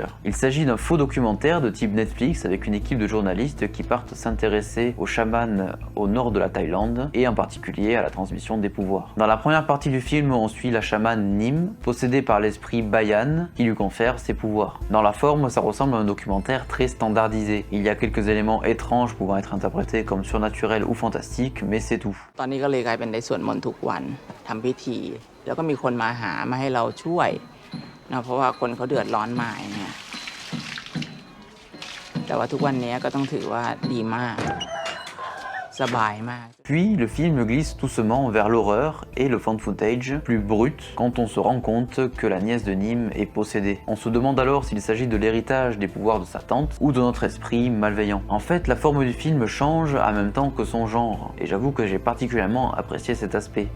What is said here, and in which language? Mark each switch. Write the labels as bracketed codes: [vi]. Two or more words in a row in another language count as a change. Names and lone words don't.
[fr] Il s'agit d'un faux documentaire de type Netflix avec une équipe de journalistes qui partent s'intéresser aux chamans au nord de la Thaïlande et en particulier à la transmission des pouvoirs. Dans la première partie du film, on suit la chamane Nim, possédée par l'esprit Bayan qui lui confère ses pouvoirs. Dans la forme, ça ressemble à un documentaire très standardisé. Il y a quelques éléments étranges pouvant être interprétés comme surnaturels ou fantastiques, mais c'est tout. [th] กลายเป็นได้สวดมนต์ทุกวันทำพิธีแล้วก็มีคนมาหามาให้เราช่วยนะเพราะว่าคนเขาเดือดร้อนมาเนี่ยแต่ว่าทุกวันนี้ก็ต้องถือว่าดีมากสบายมาก [fr] Puis, le film glisse doucement vers l'horreur et le found footage plus brut quand on se rend compte que la nièce de Nîmes est possédée. On se demande alors s'il s'agit de l'héritage des pouvoirs de sa tante ou de notre esprit malveillant. En fait, la forme du film change en même temps que son genre, et j'avoue que j'ai particulièrement apprécié cet aspect.